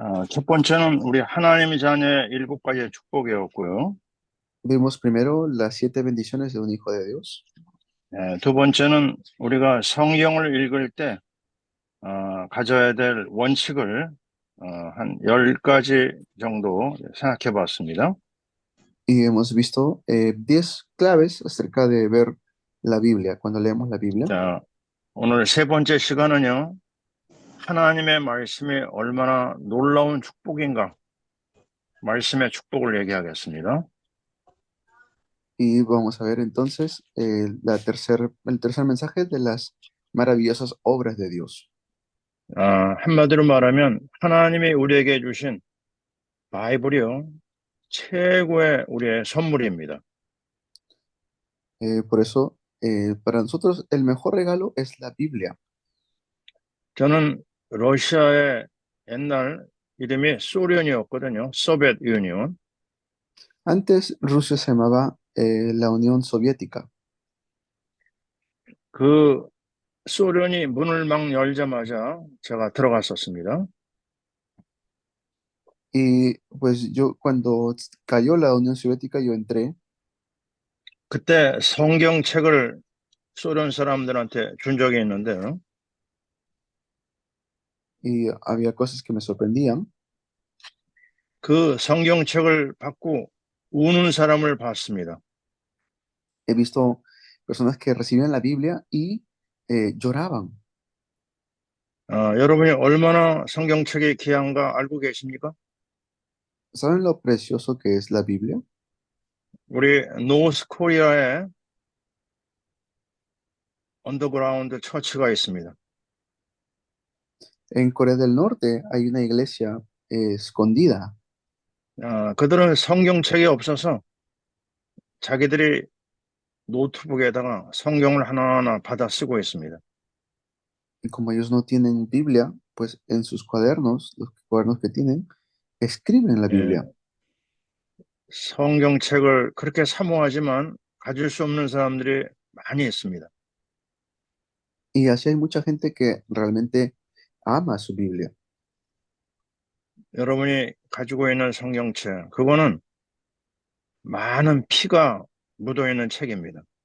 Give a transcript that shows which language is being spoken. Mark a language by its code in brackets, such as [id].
[ko] 첫 번째는 우리 하나님의 자녀의 7가지의 축복이었고요. [es] Vimos primero las 7 bendiciones de un hijo de Dios. [ko] 두 번째는 우리가 성경을 읽을 때 가져야 될 원칙을 한 10가지 정도 생각해 봤습니다. [es] Y hemos visto 10 claves acerca de ver la Biblia, cuando leemos la Biblia. [ko] 자, 오늘 세 번째 시간은요. 하나님의 말씀이 얼마나 놀라운 축복인가? 말씀의 축복을 얘기하겠습니다. [es] Y vamos a ver entonces el tercer mensaje de las maravillosas obras de Dios. [ko] 한마디로 말하면 하나님이 우리에게 주신 바이블이요. 최고의 우리의 선물입니다. [es] Por eso, para nosotros el mejor regalo es la Biblia. [ko] 저는 러시아의 옛날 이름이 소련이었거든요. 소비에트 유니온. [es] Antes Rusia se llamaba la Unión Soviética. [ko] 그 소련이 문을 막 열자마자 제가 들어갔었습니다. [es] Y pues yo cuando cayó la Unión Soviética yo entré. [ko] 그때 성경책을 소련 사람들한테 준 적이 있는데요. [es] Y había cosas que me sorprendían. [ko] 그 성경책을 받고 우는 사람을 봤습니다. [es] He visto personas que recibían la Biblia y lloraban. [ko] 여러분이 얼마나 성경책이 귀한가 알고 계십니까? [es] ¿Saben lo precioso que es la Biblia? [ko] 우리 노스 코리아에 언더그라운드 처치가 있습니다. [es] En Corea del Norte hay una iglesia escondida. [ko] 그들은 성경책이 없어서 자기들이 노트북에다가 성경을 하나하나 받아 쓰고 있습니다. [es] Y como ellos no tienen Biblia, pues en sus cuadernos, los cuadernos que tienen, escriben la Biblia. [ko] 성경책을 그렇게 사모하지만 가질 수 없는 사람들이 많이 있습니다. [es] Y así hay mucha gente que realmente ama su Biblia. [ko] 여러분이 가지고 있는 성경책, 그거는 많은 피가 묻어있는 책입니다.